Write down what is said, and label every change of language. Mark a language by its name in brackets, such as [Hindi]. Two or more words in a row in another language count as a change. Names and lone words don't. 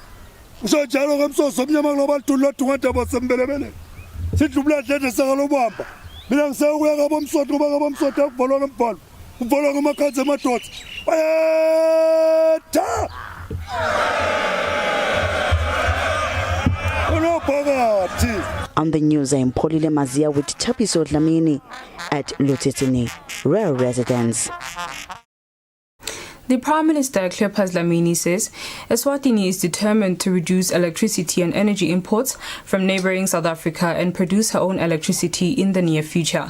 [Swati] Usojalo ngemsoso omnyama kulobalithuli lodungandaba sembelebele sidlubula dlede sakalobamba mina ngisekuya kabo Mswati ngoba kabo Mswati akuvalwa ngembhalo kuvalwa ngamakhansi emadoda bayetha unophakathi. [English] On the news, I'm Polile Mazia with Tapiso Dlamini at Eswatini royal residence. The Prime Minister, Cleopas Dlamini, says Eswatini is determined to reduce electricity and energy imports from neighbouring South Africa and produce her own electricity in the near future.